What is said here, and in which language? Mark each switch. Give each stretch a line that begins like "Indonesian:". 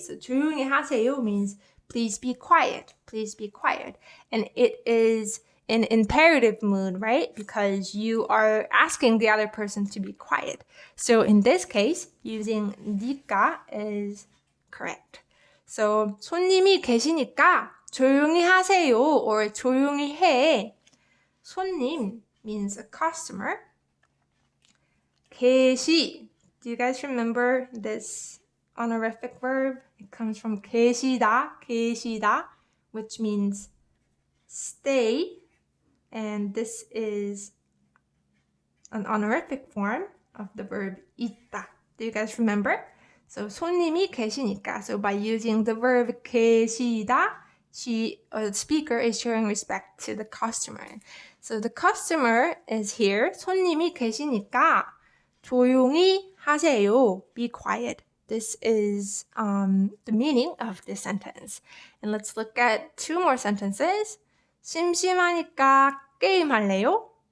English: So
Korean: 조용히 하세요
English: means please be quiet. And it is in imperative mood, right? Because you are asking the other person to be quiet. So in this case, using 니까 is correct. So
Korean: 손님이 계시니까 조용히 하세요
English: or
Korean: 조용히 해.
English: 손님 means a customer.
Korean: 계시.
English: Do you guys remember this honorific verb? It comes from 계시다, which means stay. And this is an honorific form of the verb 있다. Do you guys remember? So
Korean: 손님이 계시니까.
English: So by using the verb 계시다, the speaker is showing respect to the customer. So the customer is here.
Korean: 손님이 계시니까 조용히 하세요.
English: Be quiet. This is the meaning of this sentence. And let's look at two more sentences.
Korean: 심심하니까 게임할래요?